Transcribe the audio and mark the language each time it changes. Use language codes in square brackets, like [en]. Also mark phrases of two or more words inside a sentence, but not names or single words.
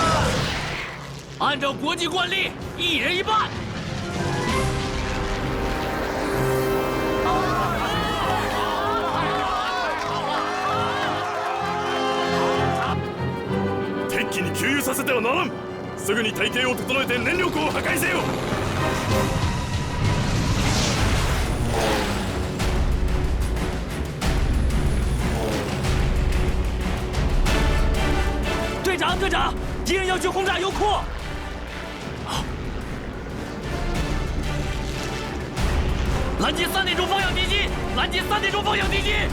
[zh] 按照国际惯例，一人一半。 [ja] 敵に給油させてはならん。すぐに隊形を整えて燃力を破壊せよ。 [zh] 队长，队长，敌人要去轰炸油库。拦截3点钟方向敌机，拦截3点钟方向敌机。